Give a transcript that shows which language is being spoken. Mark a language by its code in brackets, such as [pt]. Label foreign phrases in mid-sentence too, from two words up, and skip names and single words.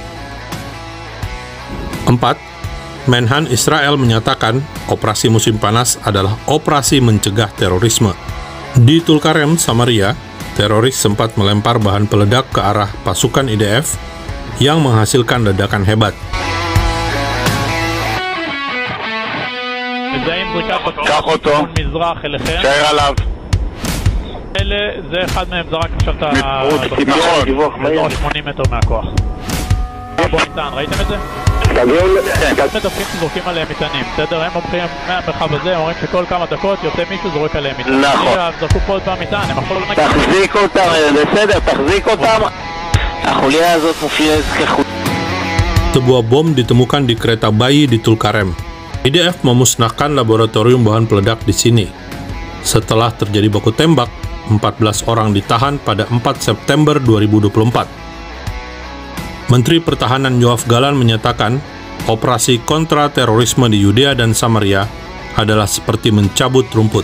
[id] 4. Menhan Israel menyatakan operasi musim panas adalah operasi mencegah terorisme. Di Tulkarem, Samaria, teroris sempat melempar bahan peledak ke arah pasukan IDF yang menghasilkan ledakan hebat. [he] קח אותו, שער עליו. זה אחד מהם זרק עכשיו את דיווח מהיר 80 מטר מהכוח. בוא ניתן, ראיתם את זה? מדווחים שזורקים עליהם מטענים, בסדר? הם הולכים מהמרחב הזה, אומרים שכל כמה דקות יוצא מישהו זורק עליהם מטענים. נכון. זרקו פה עוד פעם מטען, הם יכולו נגיד. תחזיק אותם, בסדר, תחזיק אותם. החוליה הזאת מופיעה כחוליה. [id] Sebuah bom ditemukan di kereta bayi di Tulkarem. IDF memusnahkan laboratorium bahan peledak di sini. Setelah terjadi baku tembak, 14 orang ditahan pada 4 September 2024. Menteri Pertahanan Yoav Galan menyatakan, operasi kontra terorisme di Yudea dan Samaria adalah seperti mencabut rumput.